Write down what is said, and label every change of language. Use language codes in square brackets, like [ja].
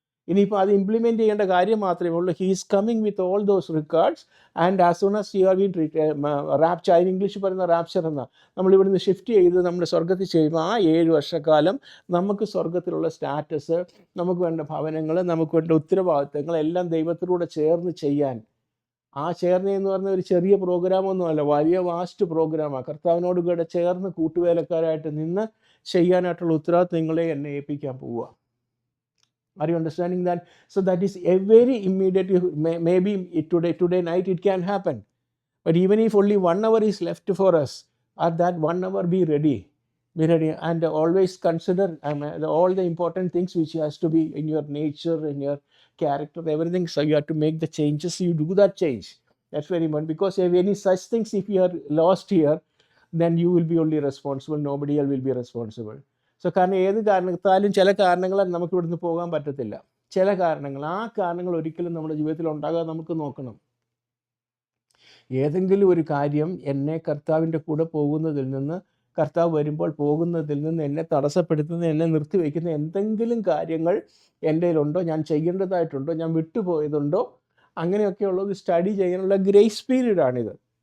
[ml] ഇനിയിപ്പോൾ അത് ഇംപ്ലിമെൻറ്റ് ചെയ്യേണ്ട കാര്യം മാത്രമേ ഉള്ളൂ. [en] he is coming with all those records and as soon as you are been rapture, [ml] അതിന് ഇംഗ്ലീഷ് പറയുന്ന റാപ്ചർ എന്ന, നമ്മളിവിടുന്ന് ഷിഫ്റ്റ് ചെയ്ത് നമ്മൾ സ്വർഗത്തിൽ ചെയ്യുമ്പോൾ ആ 7 വർഷക്കാലം നമുക്ക് സ്വർഗത്തിലുള്ള സ്റ്റാറ്റസ്, നമുക്ക് വേണ്ട ഭവനങ്ങൾ, നമുക്ക് വേണ്ട ഉത്തരവാദിത്തങ്ങൾ എല്ലാം ദൈവത്തിലൂടെ ചേർന്ന് ചെയ്യാൻ. ആ ചേർന്ന് എന്ന് പറഞ്ഞ ഒരു ചെറിയ പ്രോഗ്രാമൊന്നുമല്ല, വലിയ വാസ്റ്റ് പ്രോഗ്രാമാണ്. കർത്താവിനോട് കൂടെ ചേർന്ന് കൂട്ടുവേലക്കാരായിട്ട് നിന്ന് ചെയ്യാനായിട്ടുള്ള ഉത്തരവാദിത്തം നിങ്ങളെ എന്നെ ഏൽപ്പിക്കാൻ പോവുക. [en] Are you understanding that? So that is a very immediate, maybe today night it can happen. But even if only 1 hour is left for us, at that 1 hour be ready. Be ready and always consider all the important things which has to be in your nature, in your character, everything. So you have to make the changes. You do that change. That's very important, because if any such things, if you are lost here, then you will be only responsible. Nobody else will be responsible. [ml] So കാരണം ഏത് കാരണത്താലും ചില കാരണങ്ങളാൽ നമുക്ക് ഇവിടുന്ന് പോകാൻ പറ്റത്തില്ല. ചില കാരണങ്ങൾ, ആ കാരണങ്ങൾ ഒരിക്കലും നമ്മുടെ ജീവിതത്തിൽ ഉണ്ടാകാതെ നമുക്ക് നോക്കണം. ഏതെങ്കിലും ഒരു കാര്യം എന്നെ കർത്താവിൻ്റെ കൂടെ പോകുന്നതിൽ നിന്ന്, കർത്താവ് വരുമ്പോൾ പോകുന്നതിൽ നിന്ന് എന്നെ തടസ്സപ്പെടുത്തുന്ന, എന്നെ നിർത്തിവെക്കുന്ന എന്തെങ്കിലും കാര്യങ്ങൾ എൻ്റെ കയ്യിലുണ്ടോ, ഞാൻ ചെയ്യേണ്ടതായിട്ടുണ്ടോ, ഞാൻ വിട്ടുപോയതുണ്ടോ, അങ്ങനെയൊക്കെയുള്ളത് സ്റ്റഡി ചെയ്യാനുള്ള ഗ്രേസ് പീരീഡാണിത്.